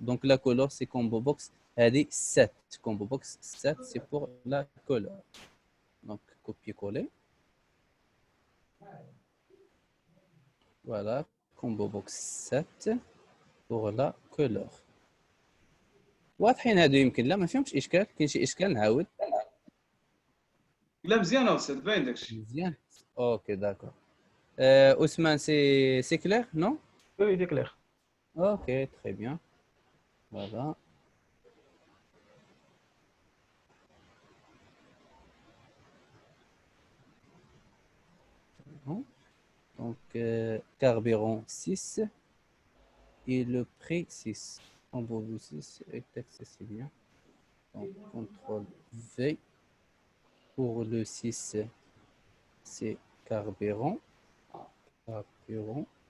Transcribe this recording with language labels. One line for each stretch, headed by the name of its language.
French: Donc la couleur c'est combo box هذه 7. Combo box 7 c'est pour la couleur. Donc copier-coller. Voilà, combo box 7 pour la couleur.
Arabic: واضحين هادو يمكن لا ما فيهمش اشكال كاين شي اشكال نعاود لا مزيان استاذ باين داكشي
French: مزيان اوكي داكور Ousmane c'est clair non Oui, c'est clair. ok très bien voilà donc carburant 6 et le prix 6 en beau 6 et texte c'est bien donc CTRL V pour le 6 c'est carburant oui.